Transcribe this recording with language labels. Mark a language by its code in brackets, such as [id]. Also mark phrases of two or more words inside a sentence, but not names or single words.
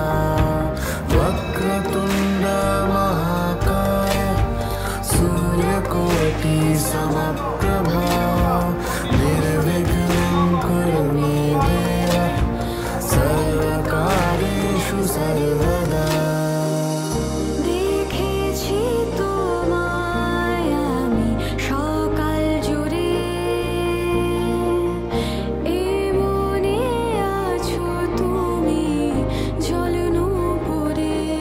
[sa] वक्रतुण्ड महाकाय सूर्यकोटि समप्रभा निर्विघ्नं कुरु मे देव सर्वकार्येषु सर्वदा। [bn] দেখেছি তোমায় আমি সকাল জুড়ে, এ মনে আছো তুমি জল নূপুরে।